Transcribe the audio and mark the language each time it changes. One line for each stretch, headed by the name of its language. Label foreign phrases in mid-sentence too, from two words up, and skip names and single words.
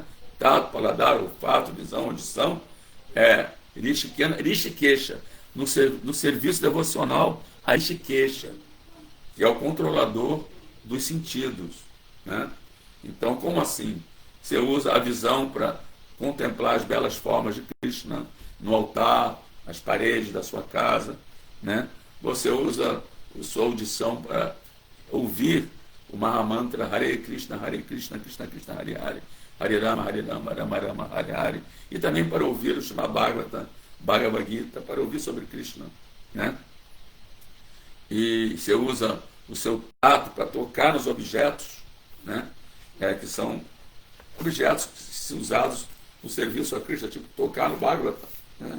Portuguese: Tato, paladar, olfato, visão, audição,
Sanskrit: Rishikena Rishikesha,
Portuguese: no serviço devocional a Rishikesha, que é o controlador dos sentidos, né? Então, como assim? Você usa a visão para contemplar as belas formas de Krishna no altar, as paredes da sua casa, né? Você usa a sua audição para ouvir o Mahamantra
Sanskrit: Hare Krishna, Krishna Krishna, Hare Hare, Hare Rama, Rama Rama, Hare Hare,
Portuguese: e também para ouvir o Srimad Bhagavad Gita, para ouvir sobre Krishna, né? E você usa o seu tato para tocar nos objetos, né? Que são objetos que são usados no serviço a Krishna, tipo tocar no Bhagavata, né?